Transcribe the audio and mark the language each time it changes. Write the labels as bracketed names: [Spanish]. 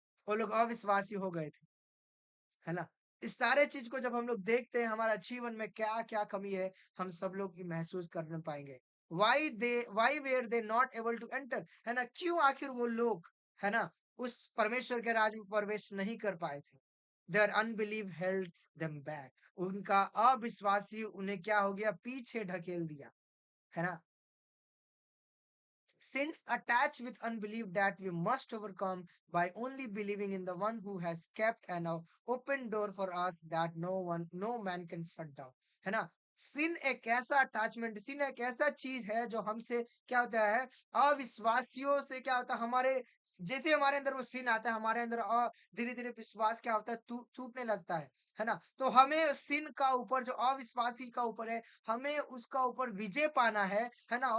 [Hindi] वो लोग अविश्वासी हो गए थे, है ना? इस सारे चीज को जब हम लोग देखते हैं, हमारा जीवन में क्या-क्या कमी है, हम सब लोग ये महसूस करने पाएँगे। [English] why were they not able to enter, [Hindi] है ना? क्यों आखिर वो लोग, है ना, उस परमेश्वर के राज में प्रवेश नहीं कर पाए थे? [English] Their unbelief held them back. [Hindi] उनका अविश्वासी उन्हें क्या हो गया? पीछे ढकेल दिया, है ना? [English] Sins attach with unbelief that we must overcome by only believing in the one who has kept an open door for us that no man can shut down, [Hindi] है ना? सिन एक ऐसा चीज है जो हमसे क्या होता है, अविश्वासियों से क्या होता है, जैसे हमारे अंदर वो सिन आता है, हमारे अंदर धीरे धीरे विश्वास क्या होता है, टूटने लगता है ना? तो हमें सिन का ऊपर, जो अविश्वासी का ऊपर है, हमें उसका ऊपर विजय पाना है ना?